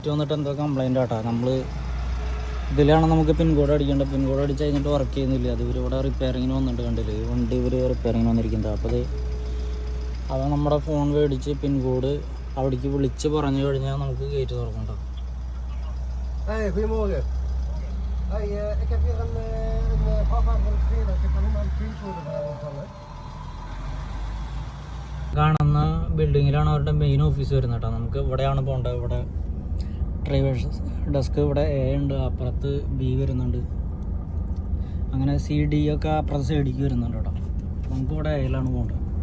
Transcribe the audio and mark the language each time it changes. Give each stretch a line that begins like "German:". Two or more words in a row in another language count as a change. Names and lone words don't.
Malayalam: വന്നിട്ട് എന്തോ കംപ്ലൈൻ്റ് ആട്ടാ. നമ്മൾ ഇതിലാണ് നമുക്ക് പിൻകോഡ് അടിക്കേണ്ടത്. പിൻകോഡ് അടിച്ച് കഴിഞ്ഞിട്ട് വർക്ക് ചെയ്യുന്നില്ല. അത് ഇവരിവിടെ റിപ്പയറിങ്ങിന് വന്നിട്ട് കണ്ടില്ലേ, ഈ വണ്ടി ഇവർ റിപ്പയറിങ്ങിന് വന്നിരിക്കുന്നത്. അപ്പോൾ അത് നമ്മുടെ ഫോൺ മേടിച്ച് പിൻകോഡ് അവിടേക്ക് വിളിച്ച് പറഞ്ഞു കഴിഞ്ഞാൽ നമുക്ക് ഗേറ്റ് തുറക്കണ്ട.
Dutch: Goedemorgen. Hey, ik heb hier een vrachtwagen van het verkeer. Ik heb alleen maar een pincode ontvangen.
Malayalam: കാണുന്ന ബിൽഡിങ്ങിലാണ് അവരുടെ
English: main office
Malayalam: വരുന്നത് കേട്ടോ. നമുക്ക് ഇവിടെയാണ് പോകേണ്ടത്. ഇവിടെ
English: drivers desk
Malayalam: ഇവിടെ എ ഉണ്ട്, അപ്പുറത്ത് ബി വരുന്നുണ്ട്, അങ്ങനെ സി ഡി ഒക്കെ അപ്പുറത്ത് സൈഡിലേക്ക് വരുന്നുണ്ട് കേട്ടോ. നമുക്ക് ഇവിടെ എയിലാണ് പോകേണ്ടത്.